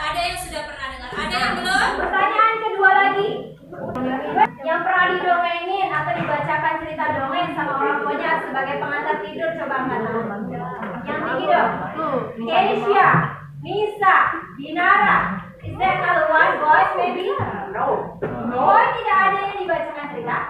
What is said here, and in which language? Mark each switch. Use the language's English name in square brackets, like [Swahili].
[Indonesian] Ada yang sudah pernah dengar? Ada yang belum? Pertanyaan kedua lagi, yang pernah didongengin atau dibacakan cerita dongeng sama orang tuanya sebagai pengantar tidur, coba angkat tangan. Yang tinggi dong. Keisha, Nisa, Dinara. [English] Is that another one, boys, maybe? No. [Indonesian] Boy, tidak ada yang dibacakan cerita?